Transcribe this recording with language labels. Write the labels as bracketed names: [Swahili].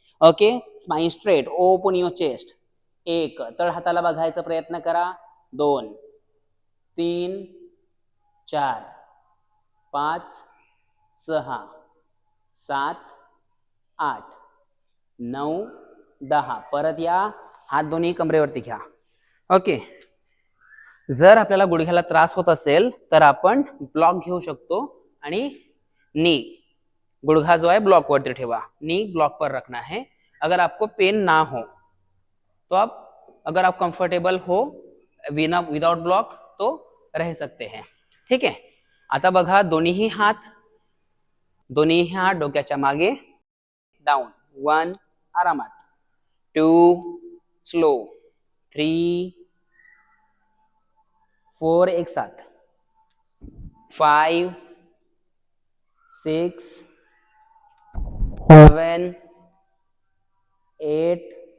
[Marathi] Okay, [English] Spine straight, open your chest. [Marathi] 1 तळ हाताला बघायचा प्रयत्न करा, 2 3 4 5 6 7 8 9 10. परत या, हात दोन्ही कमरेवरती घ्या. ओके, जर आपल्याला गुडघ्याला त्रास होत असेल तर आपण ब्लॉक घेऊ शकतो आणि नी गुड़घा जो है ब्लॉक वरती ठेवा, [Hindi] नी ब्लॉक पर रखना है. अगर आपको पेन ना हो तो आप, अगर आप कंफर्टेबल हो विदाउट ब्लॉक तो रह सकते हैं. [Marathi] ठीक है, आता बघा दोन्ही हात डोक्याच्या मागे, डाउन. 1 आरामात, 2 स्लो, 3 4 एक साथ, 5 6 7 8